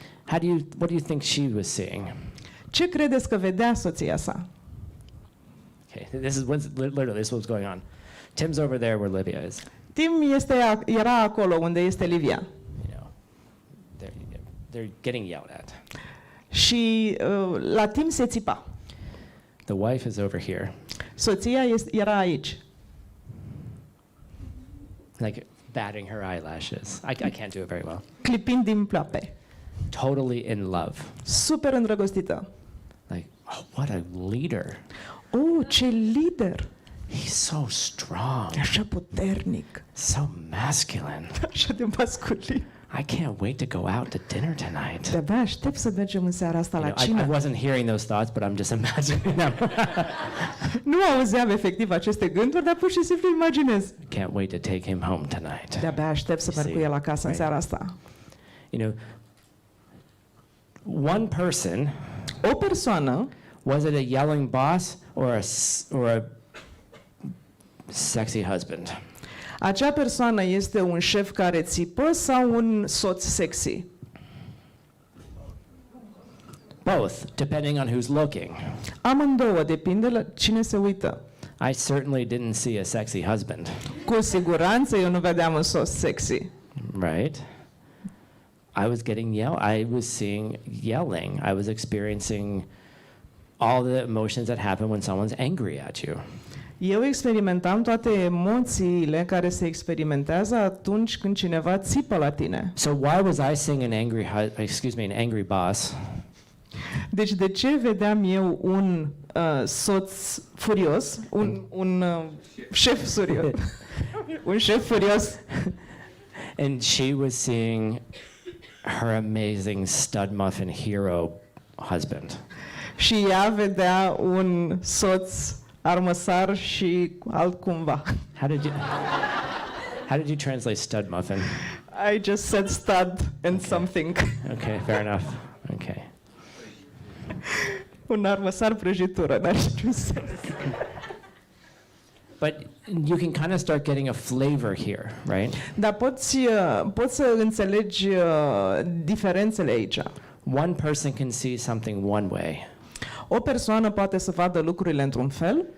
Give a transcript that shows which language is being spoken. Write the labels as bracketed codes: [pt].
[en] What do you think she was seeing? [ro] Ce credeți că vedea soția sa? [en] Okay, literally this is what's going on. Tim's over there where Livia is. [ro] Tim era acolo unde este Livia. [en] You know, they're getting yelled at. [ro] Și la Tim se țipa. [en] The wife is over here, [ro] Soția era aici, [en] like batting her eyelashes. I can't do it very well. [ro] clipind din ploape. [en] Totally in love. [ro] Super îndrăgostită. [en] Like, oh, what a leader. [ro] Oh, ce lider! [en] He's so strong, [ro] Așa puternic, [en] so masculine. [ro] așa de masculin. [en] I can't wait to go out to dinner tonight. [ro] De-abia aștept să mergem în seara asta la [en] I [ro] cină. [en] wasn't hearing those thoughts, but I'm just imagining them. [ro] Nu auzeam efectiv aceste gânduri, dar pur și simplu imaginez. [en] Can't wait to take him home tonight. [ro] De-abia aștept să merg cu el acasă în seara asta. [en] You know, one person, [ro] O persoană, [en] was it a yelling boss or a sexy husband? [ro] acea persoană este un șef care țipă sau un soț sexy? [en] Both, depending on who's looking. [ro] Amândouă, depinde la cine se uită. [en] I certainly didn't see a sexy husband, [ro] Cu siguranță eu nu vedeam un soț sexy. [en] right? I was seeing yelling. I was experiencing all the emotions that happen when someone's angry at you. [ro] Eu experimentam toate emoțiile care se experimentează atunci când cineva țipă la tine. [en] So why was I seeing an angry boss [ro] Deci de ce vedeam eu un soț furios, un șef furios, un șef furios [en] and she was seeing her amazing stud muffin hero husband? [ro] și ea vedea un soț armăsar și altcumva. [en] How did you translate stud muffin? I just said stud and something. Okay, fair enough. Okay. [ro] Un armăsar prăjitură, n-are niciun sens. [en] But you can kind of start getting a flavor here, right? [ro] Dar poți să înțelegi diferențele aici. [en] One person can see something one way. [ro] O persoană poate să vadă lucrurile într-un fel